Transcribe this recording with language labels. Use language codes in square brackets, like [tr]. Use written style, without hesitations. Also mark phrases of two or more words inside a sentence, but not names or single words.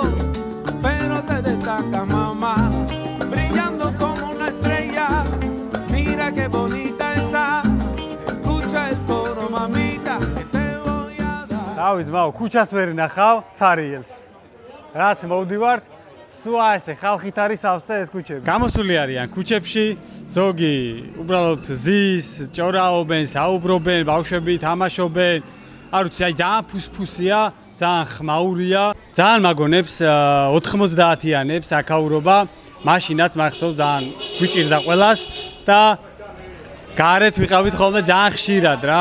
[es] pero te destaca mamá, brillando como una estrella, mira qué bonita está, escucha el coro mamita, que te voy a dar. [ka] Დავით მაო, ქუჩას ვერ ნახავ, სარიელს. რაც მოვდივართ, სულ ასე ხალხით არის ავსე ეს ქუჩები. გამოსული არიან ქუჩებში, ზოგი უბრალოდ ზის, ჭორაობენ, საუბრობენ, ბავშვები თამაშობენ. არ ვიცი, აი ძალიან ფუსფუსია, ძალიან ხმაურია, ძალიან მაგონებს 90-იანებს აკაურობა, მაშინაც მახსოვს ძალიან გვიჭირდა ყველას და გარეთ ვიყავით ხოლმე ძალიან ხშირად რა.